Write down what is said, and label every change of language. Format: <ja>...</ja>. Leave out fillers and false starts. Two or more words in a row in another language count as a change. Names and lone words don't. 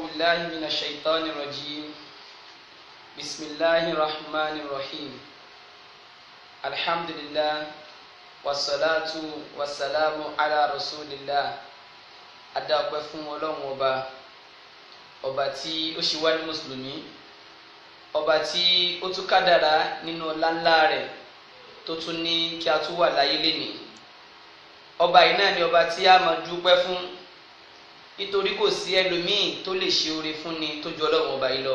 <ar>بالله من الشيطان الرجيم بسم الله الرحمن الرحيم الحمد لله والصلاة والسلام على رسول الله.</ar> <yo>Adáwọ̀pẹ́ fún Ọlọ́run ọba tí ó ṣe wá ní mùsùlùmí, ọba tí ó tún kádàrá nínú ọlá ńlá rẹ̀ tó tún ní kí a tún wà láyé lénìí. Ọba yìí náà ni ọba tí a máa dúpẹ́ fún, nítorí kò sí ẹlòmíì tó lè ṣe oore fún ni tó ju Ọlọ́run ọba yìí lọ.</yo>